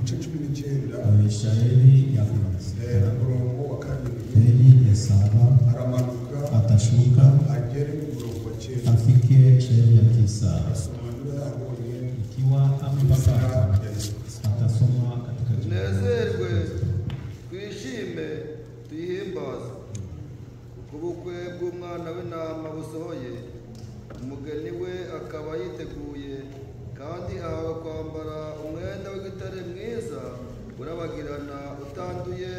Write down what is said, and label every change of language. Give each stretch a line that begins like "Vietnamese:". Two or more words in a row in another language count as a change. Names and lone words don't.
Swahili: shairi ya heri ya saba, atashuka afike shairi ya 9. Ikiwa amepata atasoma katika
Kinyarwanda: tunezerwe, twishime, tuyihimbaze ubukwe bw'umwana w'intama busohoye. Umugeni we akaba yiteguye, kandi ahawe kwambara umwenda w'igitare mwiza urabagirana utanduye.